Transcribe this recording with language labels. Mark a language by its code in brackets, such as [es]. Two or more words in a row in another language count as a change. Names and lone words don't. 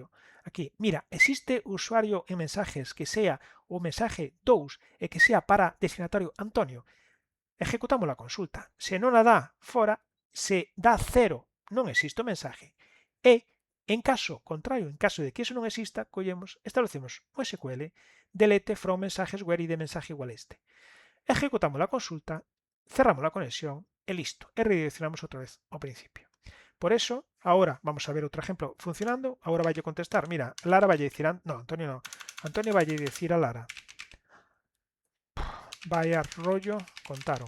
[gl] Aquí, mira, existe usuario en mensajes que sea o mensaje 2 e que sea para destinatario Antonio. Ejecutamos a consulta. Se non a dá fora, se dá 0, non existe o mensaje. E, en caso contrario, en caso de que iso non exista, establecemos o SQL [en] delete from [gl] mensajes where id mensaje igual este. Ejecutamos a consulta, cerramos a conexión e listo. E redireccionamos outra vez ao principio. [es] Por eso, ahora vamos a ver [gl] outro ejemplo funcionando. Ahora vai a contestar, mira, Lara vai a dicir, no, Antonio no, Antonio vai dicir a Lara, [es] vaya rollo contaron.